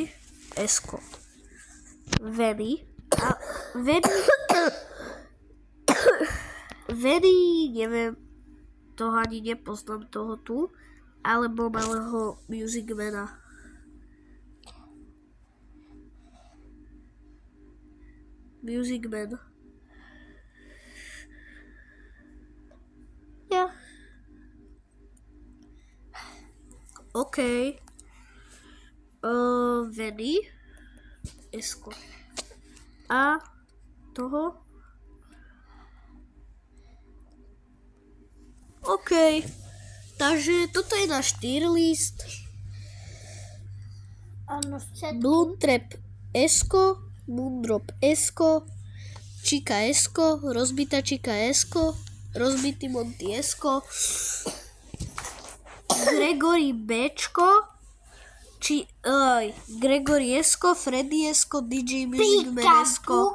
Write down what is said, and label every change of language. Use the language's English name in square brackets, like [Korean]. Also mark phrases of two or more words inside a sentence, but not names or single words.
[Slovak] Esko. Veny. Veny, neviem. Toho ani nepoznám, toho tu. Alebo malého Musicmana. Music Man. Ja. OK. Veny. Esko. A toho. OK. Takže toto je náš tier list. Áno, všetky. Bloomtrap Esko, Moondrop Esko, Chica Esko, rozbitá Chica Esko, rozbitý Monty Esko, Gregory Bčko, Gregory Esko, Freddy Esko, DJ Music Man Esko.